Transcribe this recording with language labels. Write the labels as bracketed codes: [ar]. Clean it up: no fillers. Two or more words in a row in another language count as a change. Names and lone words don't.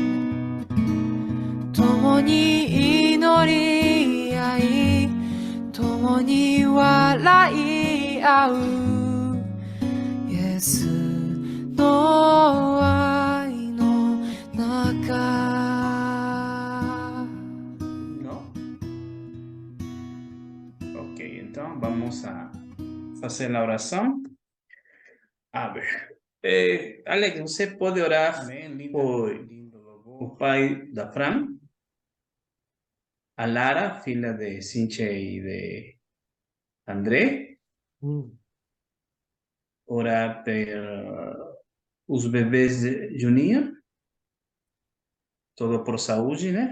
[ja] 共に祈り合い共に笑い合うイエスの愛の中 [pt] ¿No? Ok, então vamos a fazer a oração. A ver. Alex, você pode orar por o pai da Fran, a Lara, filha de Cinche e de André, orar por os bebês de Juninho Todo por saúde, né?